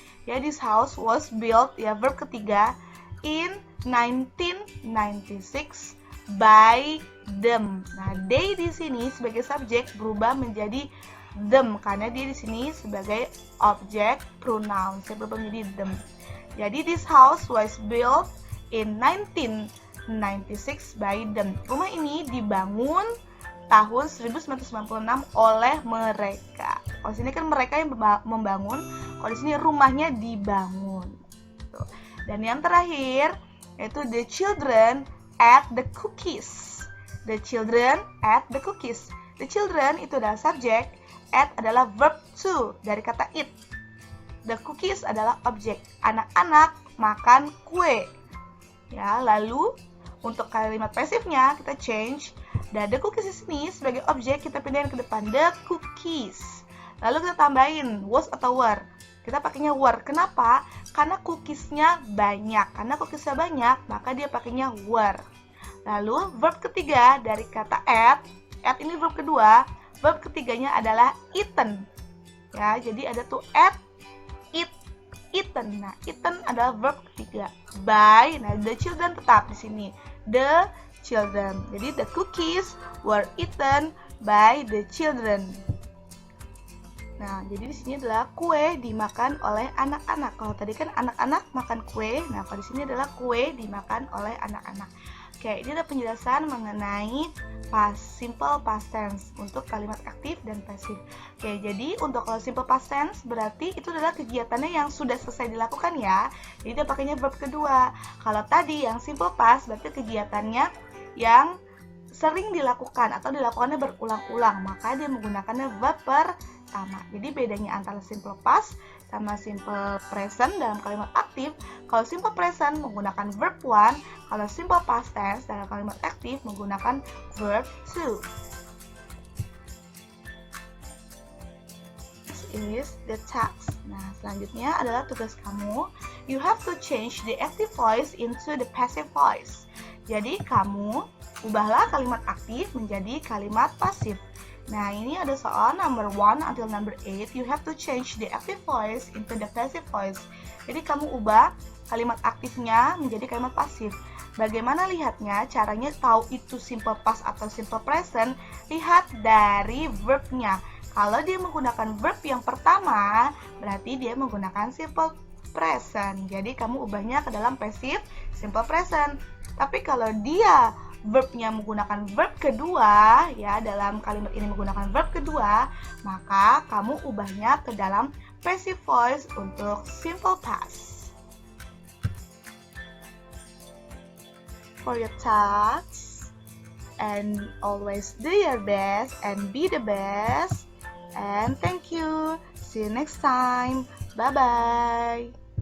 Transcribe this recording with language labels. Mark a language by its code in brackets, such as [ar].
[en] Ya, this house was built, [id] ya verb ketiga, [en] in 1996 by them. [id] Nah, they di sini sebagai subjek berubah menjadi them karena dia di sini sebagai objek pronoun, saya berubah menjadi them. [en] Jadi this house was built in 1996 by them. [id] Rumah ini dibangun tahun 1996 oleh mereka. Kalau sini kan mereka yang membangun, kalau di sini rumahnya dibangun. Dan yang terakhir yaitu [en] the children ate the cookies. The children ate the cookies. The children [id] itu adalah subjek, ate adalah verb to dari kata eat. [en] The cookies [id] adalah objek. Anak-anak makan kue. Ya, lalu untuk kalimat pasifnya kita change. Dan [en] the cookies [id] di sini sebagai objek kita pindahin ke depan, the cookies. Lalu kita tambahin was atau were. Kita pakainya were. Kenapa? Karena cookiesnya banyak. Karena cookiesnya banyak, maka dia pakainya were. Lalu verb ketiga dari kata ate ini verb kedua. Verb ketiganya adalah eaten. Ya, jadi ada tuh ate, eat, eaten. Nah, eaten adalah verb ketiga. [en] By, [id] nah [en] the children [id] tetap di sini. [en] The children. Jadi the cookies were eaten by the children. [id] Nah, jadi di sini adalah kue dimakan oleh anak-anak. Kalau tadi kan anak-anak makan kue, nah kalau di sini adalah kue dimakan oleh anak-anak. Oke, ini ada penjelasan mengenai simple past tense untuk kalimat aktif dan pasif. Oke, jadi untuk kalau simple past tense berarti itu adalah kegiatannya yang sudah selesai dilakukan ya. Jadi dia pakainya verb kedua. Kalau tadi yang simple past berarti kegiatannya yang sering dilakukan atau dilakukannya berulang-ulang, maka dia menggunakannya verb pertama. Jadi bedanya antara simple past sama simple present dalam kalimat aktif, kalau simple present menggunakan verb one, kalau simple past tense dalam kalimat aktif menggunakan verb two. [en] This is the task. [id] Nah, selanjutnya adalah tugas kamu. [en] You have to change the active voice into the passive voice. [id] Jadi kamu ubahlah kalimat aktif menjadi kalimat pasif. Nah, ini ada soal [en] number 1 until number 8. You have to change the active voice into the passive voice. [id] Jadi kamu ubah kalimat aktifnya menjadi kalimat pasif. Bagaimana lihatnya? Caranya tahu itu simple past atau simple present, lihat dari verbnya. Kalau dia menggunakan verb yang pertama, berarti dia menggunakan simple present. Jadi kamu ubahnya ke dalam passive simple present. Tapi kalau dia verbnya menggunakan verb kedua, ya dalam kalimat ini menggunakan verb kedua, maka kamu ubahnya ke dalam passive voice untuk simple past. [en] For your tasks, and always do your best and be the best. And thank you. See you next time. Bye bye.